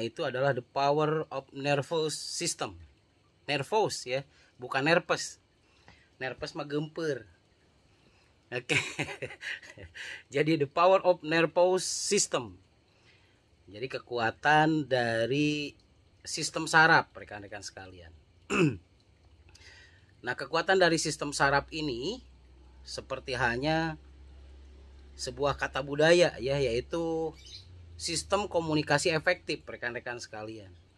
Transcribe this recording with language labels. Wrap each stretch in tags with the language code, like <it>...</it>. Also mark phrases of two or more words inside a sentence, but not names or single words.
<en>adalah the power of nervous system.</en> <id>Nervous ya, bukan nervous. Nervous mah gemper. Oke.</id> <en>Jadi the power of nervous system.</en> <id>Jadi kekuatan dari sistem saraf, rekan-rekan sekalian. Nah, kekuatan dari sistem saraf ini seperti hanya sebuah kata budaya ya, yaitu sistem komunikasi efektif, rekan-rekan sekalian.</id>